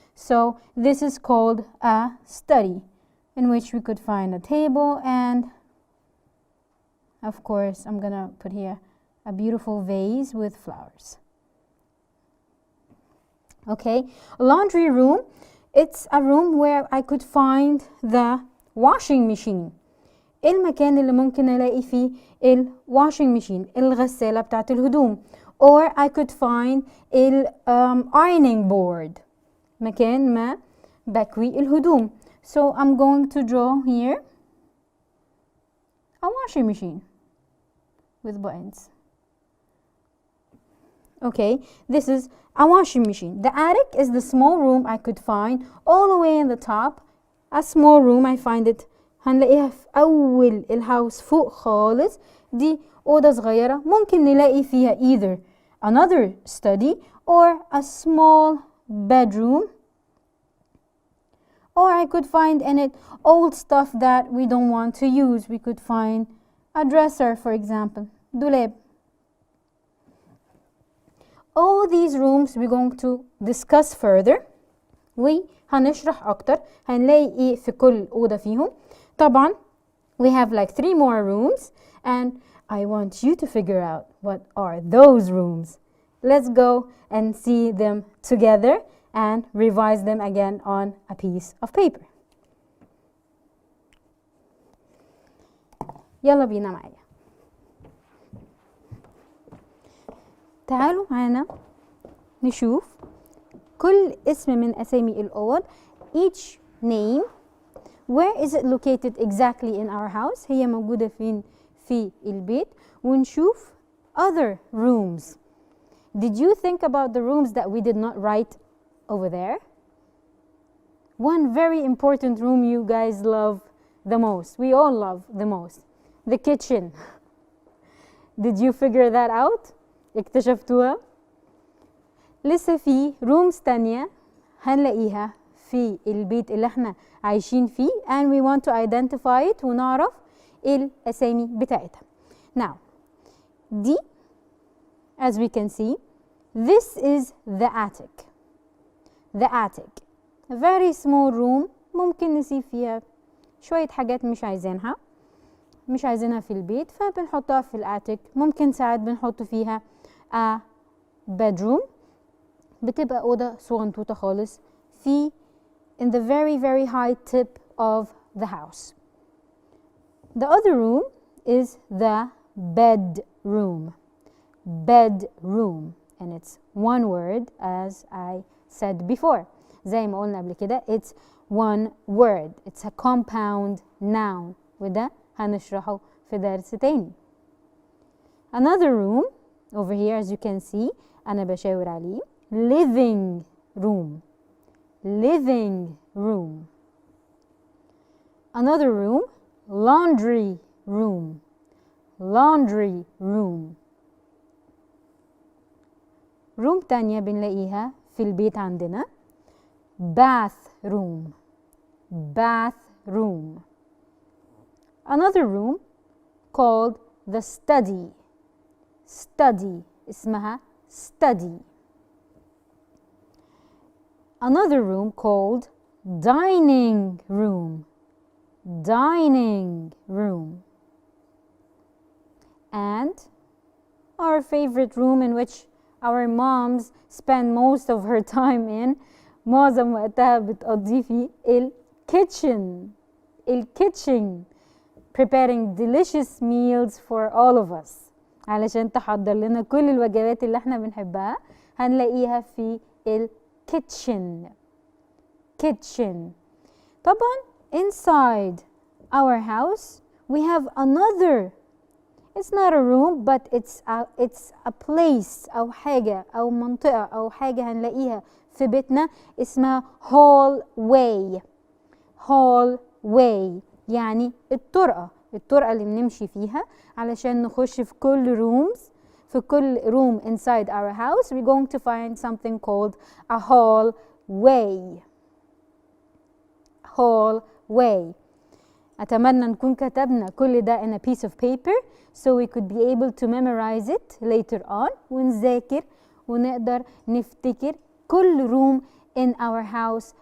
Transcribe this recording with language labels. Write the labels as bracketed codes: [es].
[en] So this is called a study, in which we could find a table and, of course, I'm gonna put here a beautiful vase with flowers. Okay, laundry room. It's a room where I could find the washing machine. [ar] المكان اللي ممكن ألاقي فيه washing machine, الغسالة بتاعت الهدوم. [en] Or I could find ironing board, [ar] مكان ما بكوي الهدوم. [en] So I'm going to draw here a washing machine with buttons. Okay, this is a washing machine. The attic is the small room I could find all the way in the top. A small room I find it [ar] هنلاقيها في أول الهاوس فوق خالص. دي أوضة صغيرة ممكن نلاقي فيها [en] either another study or a small bedroom, or I could find in it old stuff that we don't want to use. We could find a dresser, for example, [ar] دولاب. [en] All these rooms we're going to discuss further. [ar] وهنشرح أكتر. هنلاقي إيه في كل أوضة فيهم. طبعا [en] we have like 3 more rooms and I want you to figure out what are those rooms. Let's go and see them together and revise them again on a piece of paper. [ar] يلا بينا معايا. تعالوا معانا نشوف كل اسم من أسامي الأوض. [en] Each name, where is it located exactly in our house؟ [ar] هي موجودة فين في البيت. ونشوف [en] other rooms. Did you think about the rooms that we did not write over there? One very important room you guys love the most. We all love the most. The kitchen. Did you figure that out? [ar] اكتشفتوها؟ لسه في rooms تانية هنلاقيها في البيت اللي احنا عايشين فيه [en] and we want to identify it [ar] ونعرف الأسامي بتاعتها. [en] Now, [ar] دي [en] as we can see, this is the attic. The attic. A very small room [ar] ممكن نسيب فيها شوية حاجات مش عايزينها في البيت فبنحطها في الاتيك. ممكن ساعات بنحط فيها [en] a bedroom. [ar] بتبقى أوضة صغنطوطة خالص في [en] in the very very high tip of the house. The other room is the bedroom. Bedroom, and it's one word as I said before. زي ما قلنا قبل كده it's one word. It's a compound noun. [ar] وده هنشرحه في درس تاني. [en] Another room over here as you can see [ar] أنا بشاور عليه [en] living room. Living room. Another room laundry room. Laundry room. [ar] room تانية بنلاقيها في البيت عندنا bathroom. [en] Bathroom. Another room called the study. Study [ar] اسمها [en] study. Another room called dining room. Dining room. And our favorite room in which our moms spend most of her time in, [ar] معظم وقتها بتقضي في [en] kitchen. kitchen. Preparing delicious meals for all of us. [ar] علشان تحضر لنا كل الوجبات اللي احنا بنحبها هنلاقيها في kitchen. [en] Kitchen. [ar] طبعا [en] inside our house we have another. It's not a room but it's a place [ar] أو حاجة أو منطقة أو حاجة هنلاقيها في بيتنا اسمها hallway. hallway يعني الطرقة اللي بنمشي فيها علشان نخش في كل rooms. [en] في كل room inside our house we're going to find something called a hallway. hallway. [ar] أتمنى نكون كتبنا كل ده [en] in a piece of paper so we could be able to memorize it later on [ar] ونذاكر ونقدر نفتكر كل [en] room in our house.